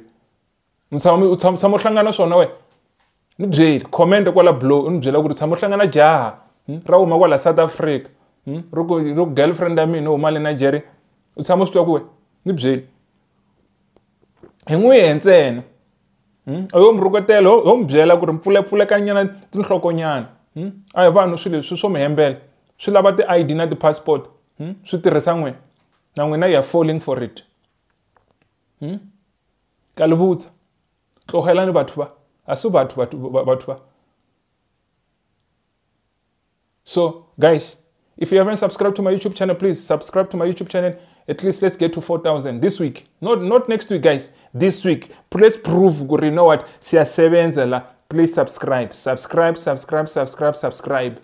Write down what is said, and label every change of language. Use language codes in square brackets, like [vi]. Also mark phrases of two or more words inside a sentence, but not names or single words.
[ts] mi tshama u hlangana swona we ni byeli comment kwala below ni byela ku ri tshama u hlangana jaha ra huma kwala South Africa ro girlfriend ya mina u huma le Nigeria u tshama u swi twa ku we ni byeli hi n'wi hentsena ayo mi ruketela ho mi byela ku ri mpfulekanyana tinhlokonyana a hi vanhu swilo leswi swo mi hembela swi lava ti-ID na ti-passport swi tirhisa n'wina na n'wina [en] you are falling for it [st] ka le butsa tlogelani batho ba a se batho ba so [en] guys, if you haven't subscribed to my YouTube channel, please subscribe to my YouTube channel. At least let's get to 4,000 this week. Not next week, guys. This week. Please prove, you know what? Please subscribe. Subscribe.